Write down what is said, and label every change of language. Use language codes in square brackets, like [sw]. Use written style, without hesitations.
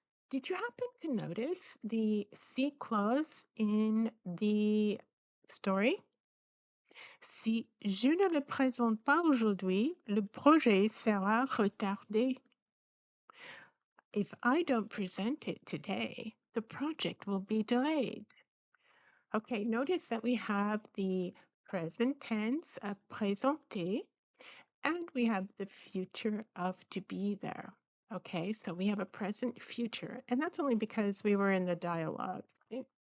[en] Did you happen to notice the si clause in the story? [fr] Si je ne le présente pas aujourd'hui, le projet sera retardé. [en] If I don't present it today, the project will be delayed. Okay, notice that we have the present tense of présenter and we have the future of to be there. Okay, so we have a present future, and that's only because we were in the dialogue. Right?